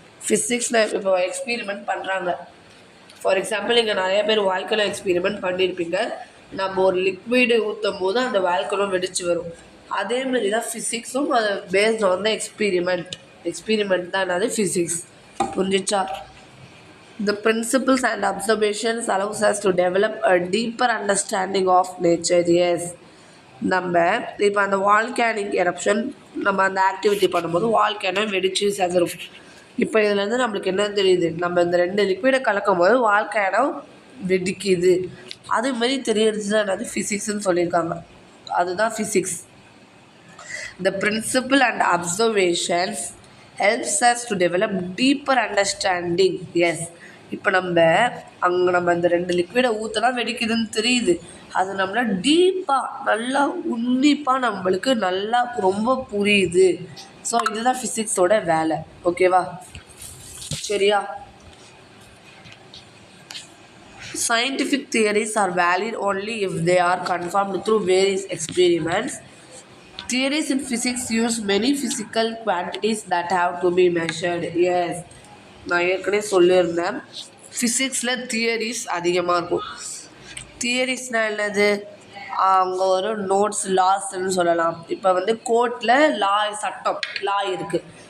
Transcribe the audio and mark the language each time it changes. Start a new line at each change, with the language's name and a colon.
Tamil: ஃபிசிக்ஸில் இப்போ எக்ஸ்பெரிமெண்ட் பண்ணுறாங்க. ஃபார் எக்ஸாம்பிள், இங்கே நிறைய பேர் வால்கனோ எக்ஸ்பெரிமெண்ட் பண்ணியிருப்பீங்க. நம்ம ஒரு லிக்விடு ஊற்றும் போது அந்த வால்கனோ வெடிச்சு வரும். அதேமாரி தான் ஃபிசிக்ஸும், அது பேஸ்ட் ஆன் த எக்ஸ்பெரிமெண்ட் தான் என்னது ஃபிசிக்ஸ். புரிஞ்சிச்சா?
English: The principles and observations allows us to develop a deeper understanding of nature. Yes,
Tamil: நம்ம இப்போ அந்த வால்கேனிக் எரப்ஷன் நம்ம அந்த ஆக்டிவிட்டி பண்ணும்போது வால்கேனோ வெடிச்சு செதறும். இப்போ இதுலேருந்து நம்மளுக்கு என்ன தெரியுது, நம்ம இந்த 2 லிக்விடை கலக்கும் போது வால்கேனோ வெடிக்குது. அதுமாரி தெரியறது தான் என்னது ஃபிசிக்ஸ்ன்னு சொல்லியிருக்காங்க. அதுதான் physics.
English: The principle and observations helps us to develop deeper understanding. Yes,
Tamil: இப்போ நம்ம இந்த 2 லிக்விடை ஊற்றினா வெடிக்குதுன்னு தெரியுது. அது நம்மளை டீப்பாக நல்லா உன்னிப்பாக நம்மளுக்கு நல்லா ரொம்ப புரியுது. ஸோ இதுதான் ஃபிசிக்ஸோட வேலை. ஓகேவா? சரியா?
English: Scientific theories are valid only if they are confirmed through various experiments. Theories in physics use many physical quantities that have to be measured. Yes,
Tamil: நான் ஏற்கனவே சொல்லியிருந்தேன், ஃபிசிக்ஸில் தியரிஸ் அதிகமாக இருக்கும். தியரிஸ்னால் என்னது, அங்கே ஒரு நோட்ஸ், லாஸ்ன்னு சொல்லலாம். இப்போ கோர்ட்டில் சட்டம் இருக்குது,